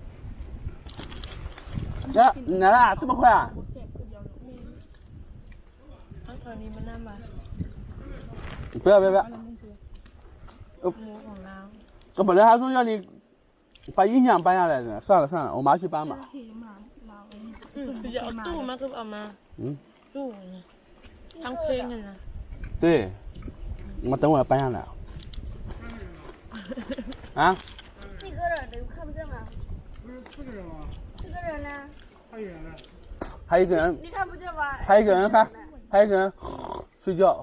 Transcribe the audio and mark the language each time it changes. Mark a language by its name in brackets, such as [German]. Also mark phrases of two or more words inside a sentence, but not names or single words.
[Chinese] 呀，你来了，这么快啊？不要！我本来还说要你把音响搬下来的，算了，我妈去搬吧。 [Thai] 比较ตู้มาคือเอามาตู้ทั้งเพลงเลยนะ [Chinese] 对，我等会儿搬下来。啊？几个人的看不见吗？不是4个人吗 4个人呢？太远了。还有一个人，你看不见吗？还有一个人看，还有一个人睡觉。